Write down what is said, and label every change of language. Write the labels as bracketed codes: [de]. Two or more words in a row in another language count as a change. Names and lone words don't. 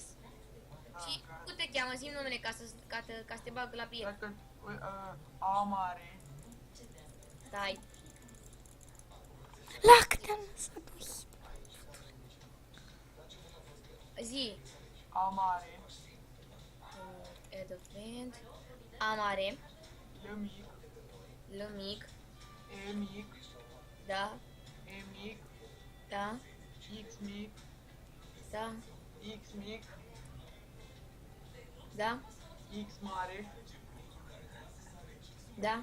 [ro] Și cum te cheamă? Zi-mi numele ca să te bag la prieten. Dacă, A mare, Stai. La câte am lăsat? Zi. A mare, [en] Add a friend. [ro] A mare. L mic, L mic. E mic, Da. E mic, Da. X mic, Da. X mic, Da. X mare, Da.